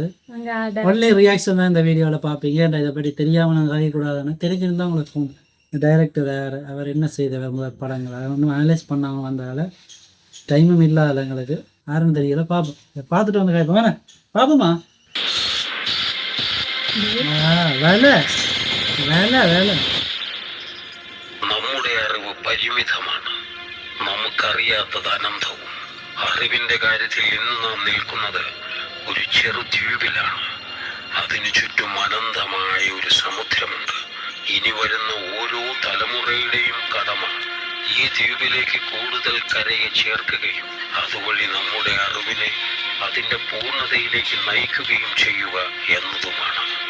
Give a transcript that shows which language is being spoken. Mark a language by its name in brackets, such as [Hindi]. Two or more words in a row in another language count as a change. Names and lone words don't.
[English] only reaction [Tamil] தான் இந்த வீடியோவில் பார்ப்பீங்க. இதை பற்றி தெரியாமல் நாங்கள் கதைக்கூடாதுன்னு தெரிஞ்சிருந்தா உங்களுக்கு டைரக்டர் அவர் என்ன செய்தவர் முதல் படங்கள் அதை ஒன்றும் அனலைஸ் பண்ணாமல் வந்ததால் டைமும் இல்லாத எங்களுக்கு யாரும் தெரியல. பார்ப்போம், பார்த்துட்டு வந்து கேட்போம். வேணா பார்ப்போமா? வேலை வேலை வேலை [Malayalam] നമ്മുടെ അറിവ് പരിമിതമാണ്. നമുക്കറിയാത്തത് അനന്തവും. അറിവിന്റെ കാര്യത്തിൽ ഇന്ന് നാം നിൽക്കുന്നത് ഒരു ചെറു ദ്വീപിലാണ്. അതിനു ചുറ്റും അനന്തമായ ഒരു സമുദ്രമുണ്ട്. ഇനി വരുന്ന ഓരോ തലമുറയുടെയും കടമ ഈ ദ്വീപിലേക്ക് കൂടുതൽ കരയെ ചേർക്കുകയും അതുവഴി നമ്മുടെ അറിവിനെ അതിന്റെ പൂർണ്ണതയിലേക്ക് നയിക്കുകയും ചെയ്യുക എന്നതുമാണ്.